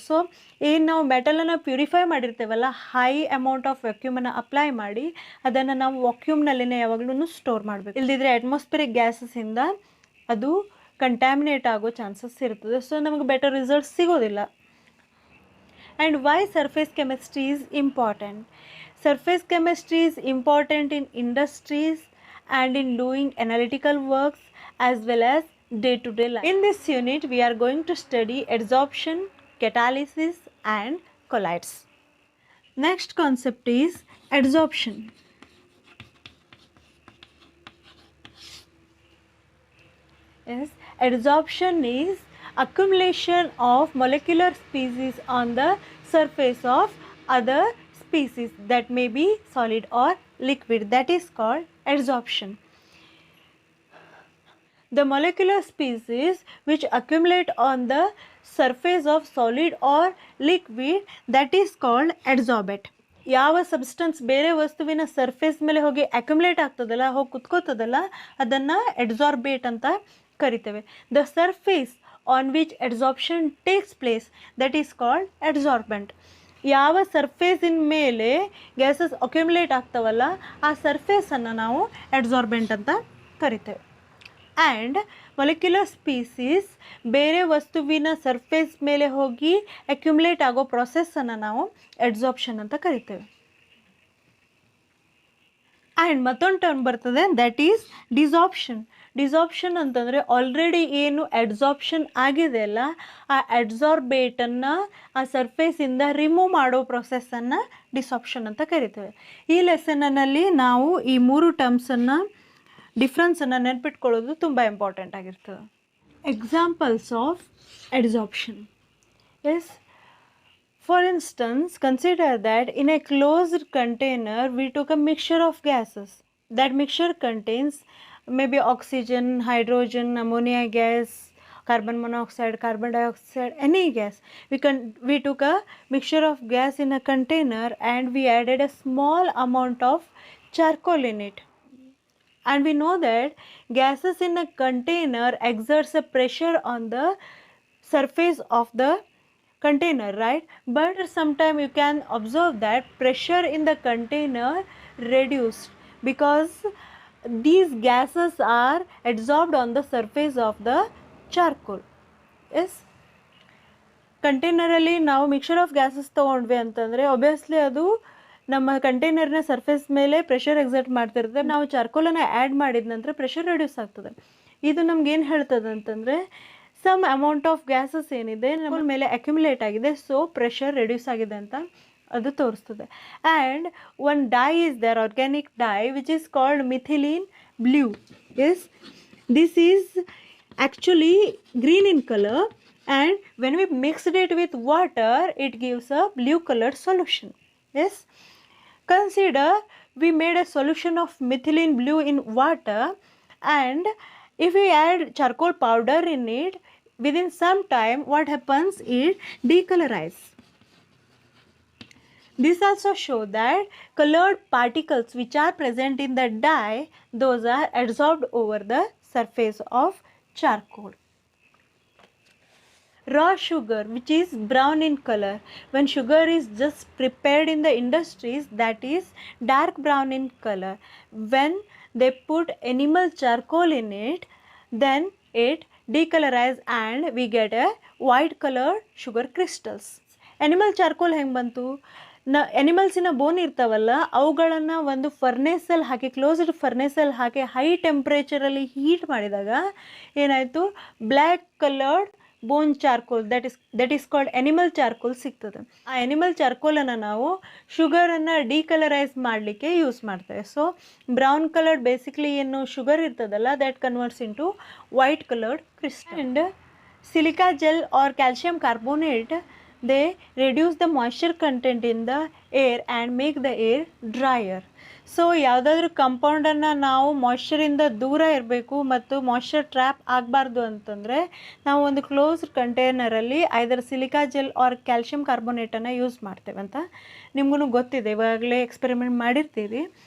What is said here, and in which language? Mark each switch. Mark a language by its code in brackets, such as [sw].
[kn] So, ನಾವು ಮೆಟಲನ್ನು purify ಮಾಡಿರ್ತೇವಲ್ಲ, high amount of ವ್ಯಾಕ್ಯೂಮನ್ನು apply ಮಾಡಿ ಅದನ್ನು ನಾವು ವಾಕ್ಯೂಮ್ನಲ್ಲಿನೇ ಯಾವಾಗಲೂ ಸ್ಟೋರ್ ಮಾಡಬೇಕು. ಇಲ್ಲದಿದ್ದರೆ ಅಟ್ಮಾಸ್ಫಿಯರಿಕ್ ಗ್ಯಾಸಸ್ಸಿಂದ ಅದು ಕಂಟ್ಯಾಮಿನೇಟ್ ಆಗೋ ಚಾನ್ಸಸ್ ಇರ್ತದೆ. ಸೊ ನಮಗೆ ಬೆಟರ್ ರಿಸಲ್ಟ್ಸ್ ಸಿಗೋದಿಲ್ಲ. [en] And why surface chemistry is important? Surface chemistry is important in industries and in doing analytical works as well as day-to-day life. In this unit, we are going to study adsorption, catalysis and colloids. Next concept is adsorption. Yes, adsorption is accumulation of molecular species on the surface of other species that may be solid or liquid. That is called adsorption. The molecular species which accumulate on the surface of solid or liquid, that is called adsorbate. [kn] ಯಾವ substance ಬೇರೆ ವಸ್ತುವಿನ surface ಮೇಲೆ ಹೋಗಿ accumulate ಆಗ್ತದಲ್ಲ, ಹೋಗಿ ಕುತ್ಕೋತದಲ್ಲ, ಅದನ್ನು ಅಡ್ಸಾರ್ಬೇಟ್ ಅಂತ ಕರಿತೇವೆ. [en] The surface on which adsorption takes place, that is called adsorbent. [kn] ಯಾವ ಸರ್ಫೇಸಿನ ಮೇಲೆ ಗ್ಯಾಸಸ್ ಅಕ್ಯುಮುಲೇಟ್ ಆಗ್ತಾವಲ್ಲ, ಆ ಸರ್ಫೇಸನ್ನು ನಾವು ಅಡ್ಸಾರ್ಬೆಂಟ್ ಅಂತ ಕರಿತೇವೆ. ಆ್ಯಂಡ್ ಮೊಲೆಕ್ಯುಲರ್ ಸ್ಪೀಸೀಸ್ ಬೇರೆ ವಸ್ತುವಿನ ಸರ್ಫೇಸ್ ಮೇಲೆ ಹೋಗಿ ಅಕ್ಯುಮುಲೇಟ್ ಆಗೋ ಪ್ರೊಸೆಸ್ಸನ್ನು ನಾವು ಅಡ್ಸಾರ್ಪ್ಷನ್ ಅಂತ ಕರಿತೇವೆ. ಆ್ಯಂಡ್ ಮತ್ತೊಂದು ಟರ್ಮ್ ಬರ್ತದೆ, [en] That is desorption. [kn] ಡಿಸಾರ್ಪ್ಷನ್ ಅಂತಂದರೆ ಆಲ್ರೆಡಿ ಏನು ಅಡ್ಸಾರ್ಪ್ಷನ್ ಆಗಿದೆ ಅಲ್ಲ, ಆ ಅಡ್ಸಾರ್ಬೇಟನ್ನು ಆ ಸರ್ಫೇಸಿಂದ ರಿಮೂವ್ ಮಾಡೋ ಪ್ರೊಸೆಸ್ಸನ್ನು ಡಿಸಾರ್ಪ್ಷನ್ ಅಂತ ಕರಿತೇವೆ. ಈ ಲೆಸನ್ನಲ್ಲಿ ನಾವು ಈ ಮೂರು ಟರ್ಮ್ಸನ್ನು ಡಿಫ್ರೆನ್ಸನ್ನು ನೆನ್ಪಿಟ್ಕೊಳ್ಳೋದು ತುಂಬ ಇಂಪಾರ್ಟೆಂಟ್ ಆಗಿರ್ತದೆ. [en] Examples of adsorption. Yes, For instance, consider that in a closed container we took a mixture of gases. That mixture contains maybe oxygen, hydrogen, ammonia gas, carbon monoxide, carbon dioxide, any gas. We took a mixture of gas in a container and we added a small amount of charcoal in it. And we know that gases in a container exerts a pressure on the surface of the container, right? But sometimes you can observe that pressure in the container reduced because these gases are adsorbed on the surface of the charcoal. [kn] Yes, ಕಂಟೈನರಲ್ಲಿ ನಾವು mixer of gases ತೊಗೊಂಡ್ವಿ ಅಂತಂದರೆ obviously ಅದು ನಮ್ಮ ಕಂಟೈನರ್ನ surface ಮೇಲೆ pressure exert ಮಾಡ್ತಿರ್ತದೆ. ನಾವು ಚಾರ್ಕೋಲನ್ನು add ಮಾಡಿದ ನಂತರ pressure reduce ಆಗ್ತದೆ. ಇದು ನಮ್ಗೆ ಏನು ಹೇಳ್ತದೆ ಅಂತಂದರೆ ಸಮ್ ಅಮೌಂಟ್ ಆಫ್ ಗ್ಯಾಸಸ್ ಏನಿದೆ ನಮ್ಮ ಮೇಲೆ ಅಕ್ಯುಮುಲೇಟ್ ಆಗಿದೆ, ಸೊ ಪ್ರೆಷರ್ ರೆಡ್ಯೂಸ್ ಆಗಿದೆ ಅಂತ ಅದು ತೋರಿಸ್ತದೆ. [en] And one dye is there, organic dye which is called methylene blue. Yes, this is actually green in colour, and when we mixed it with water it gives a blue colored solution. Yes, consider we made a solution of methylene blue in water, and if we add charcoal powder in it, within some time what happens, it decolorize. This also show that colored particles which are present in the dye, those are adsorbed over the surface of charcoal. Raw sugar, which is brown in color, when sugar is just prepared in the industries, that is dark brown in color. When they put animal charcoal in it, then it decolorize and we get a white colored sugar crystals. [kn] Animal charcoal ಹೆಂಗೆ ಬಂತು? ಎನಿಮಲ್ಸಿನ ಬೋನ್ ಇರ್ತಾವಲ್ಲ ಅವುಗಳನ್ನು ಒಂದು ಫರ್ನೇಸಲ್ಲಿ ಹಾಕಿ, closed ಫರ್ನೇಸಲ್ಲಿ ಹಾಕಿ high ಟೆಂಪ್ರೇಚರಲ್ಲಿ heat ಮಾಡಿದಾಗ ಏನಾಯಿತು, black coloured bone charcoal, [en] that is called animal charcoal [kn] ಸಿಗ್ತದೆ. ಆ animal ಚಾರ್ಕೋಲನ್ನು ನಾವು ಶುಗರನ್ನು ಡಿಕಲರೈಸ್ ಮಾಡಲಿಕ್ಕೆ ಯೂಸ್ ಮಾಡ್ತೇವೆ. [en] so brown coloured basically [kn] ಏನು ಶುಗರ್ ಇರ್ತದಲ್ಲ, [en] That converts into white coloured crystal. And silica gel or calcium carbonate, they reduce the moisture content in the air and make the air drier. [kn] So ಯಾವುದಾದ್ರೂ ಕಂಪೌಂಡನ್ನು ನಾವು ಮಾಯ್ಶ್ಚರಿಂದ ದೂರ ಇರಬೇಕು ಮತ್ತು moisture trap ಆಗಬಾರ್ದು ಅಂತಂದರೆ ನಾವು ಒಂದು ಕ್ಲೋಸ್ಡ್ ಕಂಟೈನರಲ್ಲಿ ಐದರ್ silica gel R calcium ಕಾರ್ಬೋನೇಟನ್ನು use ಮಾಡ್ತೇವೆ ಅಂತ ನಿಮಗೂ ಗೊತ್ತಿದೆ, ಇವಾಗಲೇ ಎಕ್ಸ್ಪೆರಿಮೆಂಟ್ ಮಾಡಿರ್ತೀರಿ.